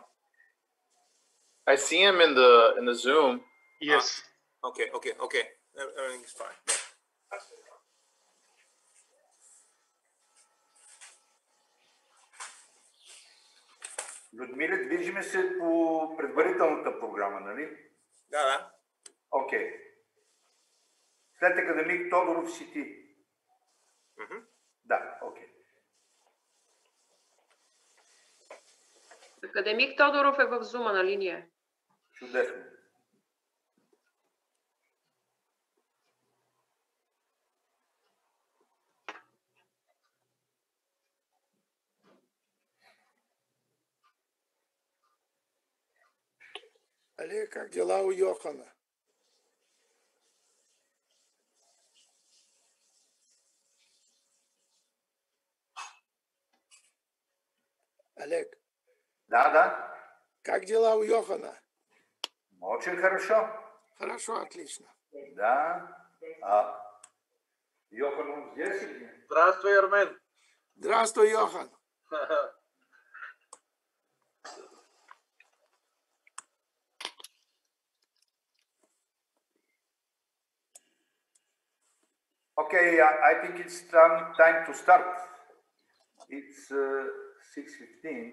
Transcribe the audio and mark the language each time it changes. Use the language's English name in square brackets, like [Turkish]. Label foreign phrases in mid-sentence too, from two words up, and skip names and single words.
[English] I see him in the Zoom. Yes. Okay. Everything's fine. Yeah. [Bulgarian] Людмила, движиме се по предварителната програма, нали? Да. Окей. След академик Тодоров си ти. Да, окей. Академик Тодоров е в Зума на линия. Чудесно. [Russian] Але как дела у Йохана? Олег. Да. Как дела у Йохана? Очень хорошо. Хорошо, отлично. Да. Йохан, он здесь или нет? Здравствуй, Армен. Здравствуй, Йохан. [English] Okay, I think it's time to start. It's 6:15.